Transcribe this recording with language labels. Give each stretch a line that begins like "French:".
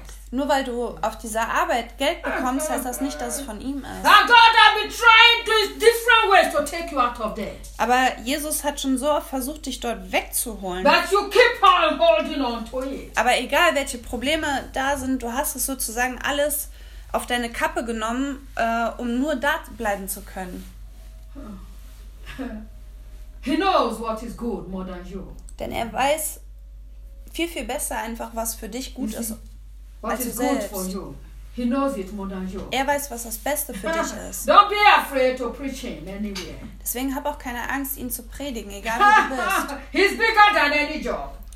German: Nur weil du auf dieser Arbeit Geld bekommst, heißt das nicht, dass es von ihm ist.
English: God, I've been trying different ways to take you out of there.
German: Aber Jesus hat schon so oft versucht, dich dort wegzuholen.
English: But you keep on holding on to it.
German: Aber egal, welche Probleme da sind, du hast es sozusagen alles auf deine Kappe genommen, um nur da bleiben zu können.
English: He knows what is good more than you.
German: Denn er weiß viel, viel besser einfach, was für dich gut ist, als du selbst.
English: He knows it more than you.
German: Er weiß, was das Beste für dich ist.
English: Don't be afraid to preach him anywhere.
German: Deswegen hab auch keine Angst, ihn zu predigen, egal wo du bist.
English: He's bigger than any job.